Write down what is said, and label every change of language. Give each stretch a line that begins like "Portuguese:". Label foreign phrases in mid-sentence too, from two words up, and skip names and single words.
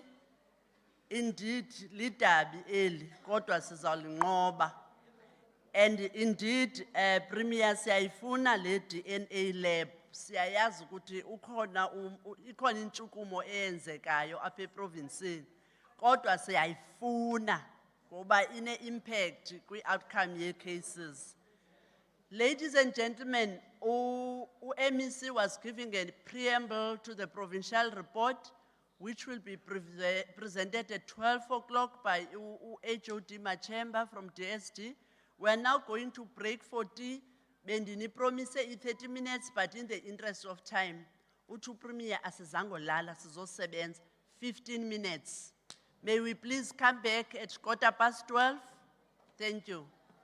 English: Indeed,
Xhosa: lidabi eli, kodwa sizalinqoba.
English: And indeed, Premier
Xhosa: siyayifuna le
English: DNA lab.
Xhosa: Siyayazi ukuthi ikhona intshukumo eyenzekayo apha eprovinsini. Kodwa siyayifuna ngoba ine impact kwi outcome ye cases.
English: Ladies and gentlemen, MEC was giving a preamble to the provincial report, which will be presented at 12 o'clock by HOD Machemba from DSD. We are now going to break for tea. Bendini promise 30 minutes, but in the interest of time, Utu Premier
Xhosa: asizango lala sizosebenza
English: 15 minutes. May we please come back at 12:15? Thank you.